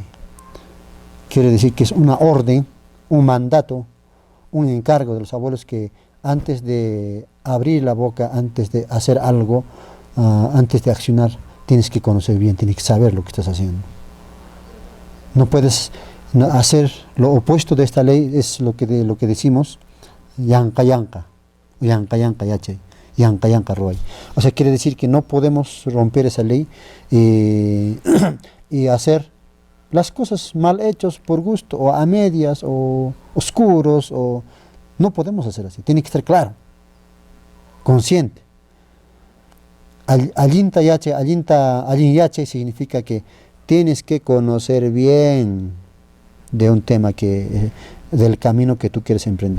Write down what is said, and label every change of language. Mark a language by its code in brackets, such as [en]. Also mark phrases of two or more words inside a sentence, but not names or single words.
[es] Quiere decir que es una orden, un mandato, un encargo de los abuelos que antes de abrir la boca, antes de hacer algo, antes de accionar, tienes que conocer bien, tienes que saber lo que estás haciendo. No puedes hacer lo opuesto de esta ley, es lo que decimos, [qu] yanka yanka, yanka yanka yachay, yanka yanka ruay. [es] O sea, quiere decir que no podemos romper esa ley y hacer las cosas mal hechas por gusto, o a medias, o oscuros, o no podemos hacer así, tiene que estar claro, consciente. [qu] Allin yache [es] significa que tienes que conocer bien de un tema del camino que tú quieres emprender.